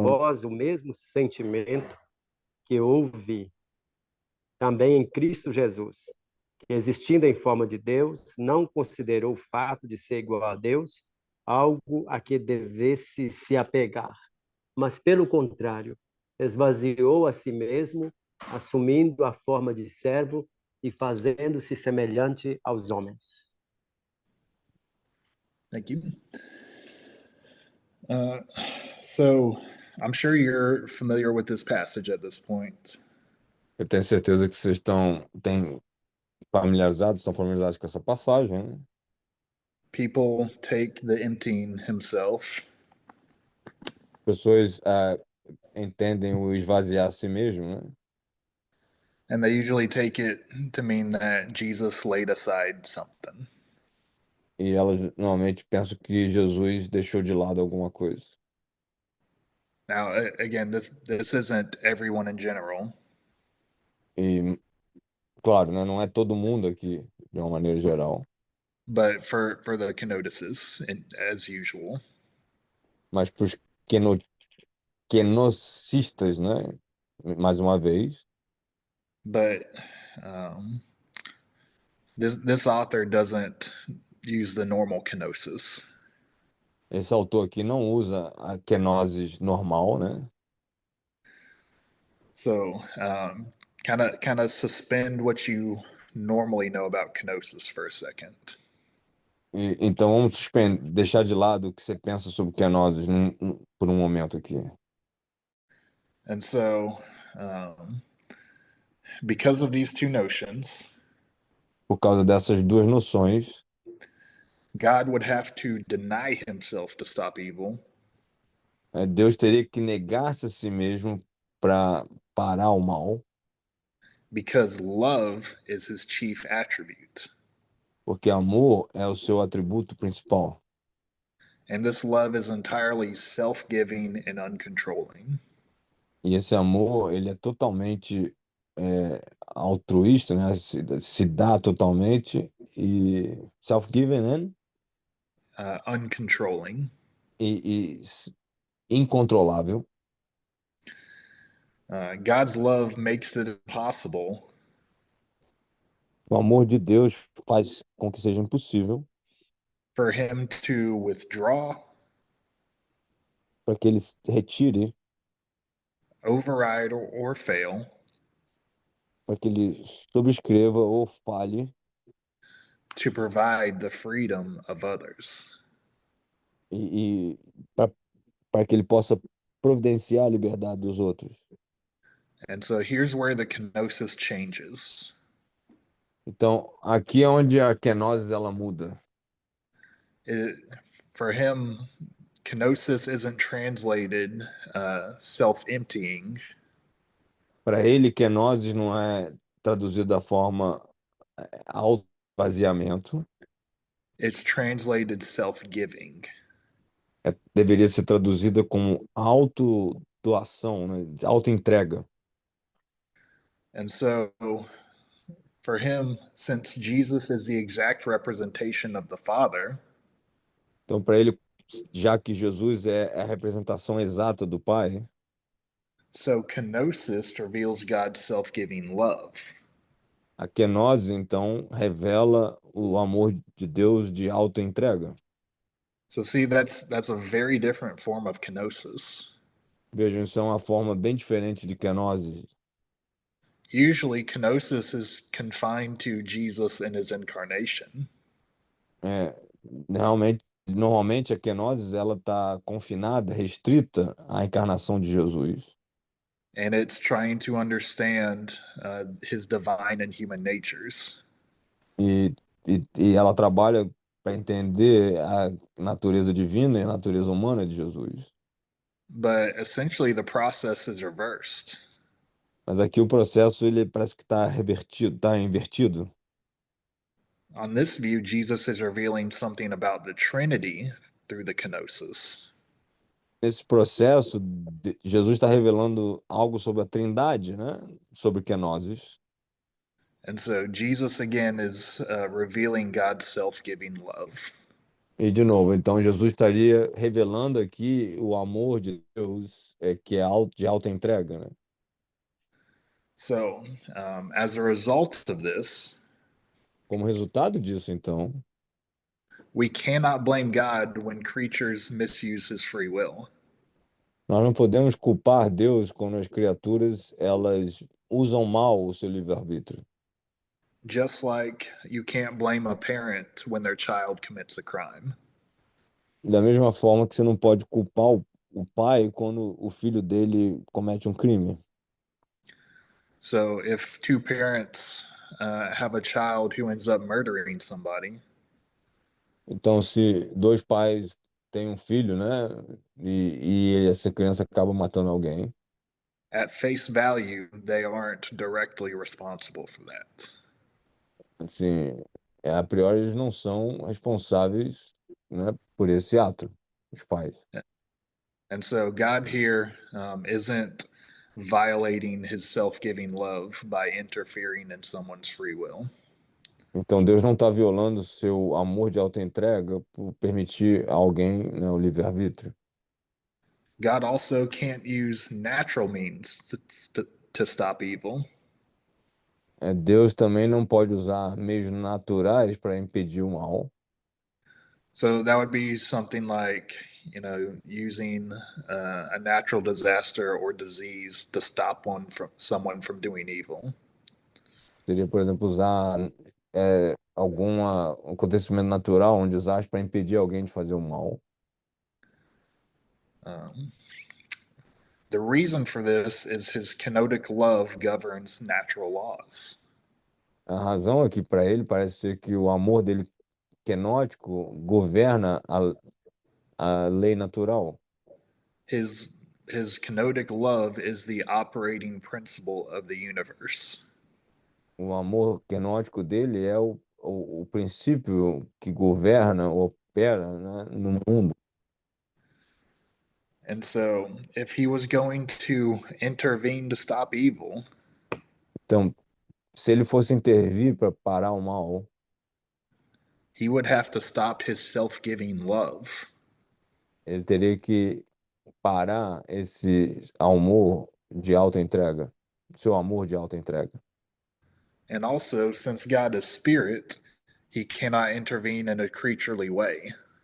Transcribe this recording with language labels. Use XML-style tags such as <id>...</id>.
<pt>vós o mesmo sentimento que houve também em Cristo Jesus, que, existindo em forma de Deus, não considerou o fato de ser igual a Deus algo a que devesse se apegar, mas, pelo contrário, esvaziou a si mesmo, assumindo a forma de servo e fazendo-se semelhante aos homens.</pt> <en>Thank you. So I'm sure you're familiar with this passage at this point.</en> <pt>eu tenho certeza que vocês estão estão familiarizados com essa passagem, né?</pt> <en>People take the emptying himself</en> <pt>Pessoas entendem o esvaziar a si mesmo, né?</pt> <en>and they usually take it to mean that Jesus laid aside something.</en> <pt>E elas normalmente pensam que Jesus deixou de lado alguma coisa.</pt> <en>Now, again, this isn't everyone in general,</en> <pt>E, claro, né, não é todo mundo aqui, de uma maneira geral,</pt> <en>but for the kenotices, as usual.</en> <pt>mas para os kenocistas, né, mais uma vez,</pt> <en>But this author doesn't use the normal kenosis.</en> <pt>esse autor aqui não usa a kenosis normal, né?</pt> <en>So kind of suspend what you normally know about kenosis for a second.</en> <pt>Então vamos deixar de lado o que você pensa sobre kenosis por um momento aqui.</pt> <en>And so, because of these two notions,</en> <pt>Por causa dessas duas noções,</pt> <en>God would have to deny himself to stop evil,</en> <pt>Deus teria que negar-se a si mesmo para parar o mal,</pt> <en>because love is his chief attribute.</en> <pt>porque amor é o seu atributo principal.</pt> <en>And this love is entirely self-giving and uncontrolling.</en> <pt>E esse amor, ele é totalmente altruísta, né? Se dá totalmente e</pt> <en>self-given,</en> <pt>né?</pt> <en>Uncontrolling.</en> <pt>E incontrolável.</pt> <en>God's love makes it impossible</en> <pt>O amor de Deus faz com que seja impossível</pt> <en>for him to withdraw,</en> <pt>para que ele retire,</pt> <en>override, or fail</en> <pt>para que ele subscreva ou falhe</pt> <en>to provide the freedom of others.</en> <pt>e para que ele possa providenciar a liberdade dos outros.</pt> <en>And so here's where the kenosis changes.</en> <pt>Então, aqui é onde a kenosis ela muda.</pt> <en>For him, kenosis isn't translated self-emptying.</en> <pt>Para ele, kenosis não é traduzido da forma auto-esvaziamento.</pt> <en>It's translated self-giving.</en> <pt>Deveria ser traduzida como auto-doação, né? Auto-entrega.</pt> <en>And so for him, since Jesus is the exact representation of the Father,</en> <pt>Então, para ele, já que Jesus é a representação exata do Pai,</pt> <en>So kenosis reveals God's self-giving love.</en> <pt>A kenosis, então, revela o amor de Deus de autoentrega.</pt> <en>So see, that's a very different form of kenosis.</en> <pt>Vejam, isso é uma forma bem diferente de kenosis.</pt> <en>Usually, kenosis is confined to Jesus and his incarnation.</en> <pt>É, normalmente a kenosis ela está confinada, restrita à encarnação de Jesus.</pt> <en>And it's trying to understand his divine and human natures.</en> <pt>E, e ela trabalha para entender a natureza divina e a natureza humana de Jesus.</pt> <en>But essentially, the process is reversed.</en> <pt>Mas aqui o processo ele parece que está revertido, está invertido.</pt> <en>On this view, Jesus is revealing something about the Trinity through the kenosis.</en> <pt>Nesse processo, Jesus está revelando algo sobre a Trindade, né? Sobre kenosis.</pt> <en>And so Jesus again is revealing God's self-giving love.</en> <pt>E de novo, então Jesus estaria revelando aqui o amor de Deus, que é de alta entrega, né?</pt> <en>So, as a result of this,</en> <pt>Como resultado disso, então,</pt> <en>we cannot blame God when creatures misuse his free will.</en> <pt>nós não podemos culpar Deus quando as criaturas elas usam mal o seu livre-arbítrio.</pt> <en>Just like you can't blame a parent when their child commits a crime.</en> <pt>Da mesma forma que você não pode culpar o pai quando o filho dele comete um crime.</pt> <en>So, if two parents have a child who ends up murdering somebody,</en> <pt>Então, se dois pais têm um filho, né, e essa criança acaba matando alguém,</pt> <en>at face value, they aren't directly responsible for that.</en> <pt>assim, a priori eles não são responsáveis, né, por esse ato, os pais.</pt> <en>And so God here isn't violating his self giving love by interfering in someone's free will.</en> <pt>Então, Deus não está violando o seu amor de autoentrega por permitir a alguém, né, o livre-arbítrio.</pt> <en>God also can't use natural means to stop evil.</en> <pt>Deus também não pode usar meios naturais para impedir o mal.</pt> <en>So that would be something like, using a natural disaster or disease to stop someone from doing evil.</en> <pt>Seria, por exemplo, usar algum acontecimento natural, um desastre, para impedir alguém de fazer o mal.</pt> <en>The reason for this is his kenotic love governs natural laws.</en> <pt>A razão aqui para ele parece ser que o amor dele kenótico governa a lei natural.</pt> <en>His kenotic love is the operating principle of the universe.</en> <pt>O amor kenótico dele é o princípio que governa, opera, né, no mundo.</pt> <en>And so, if he was going to intervene to stop evil,</en> <pt>Então, se ele fosse intervir para parar o mal,</pt> <en>he would have to stop his self-giving love.</en> <pt>ele teria que parar esse amor de autoentrega, seu amor de autoentrega.</pt> <en>And also, since God is spirit, he cannot intervene in a creaturely way.</en>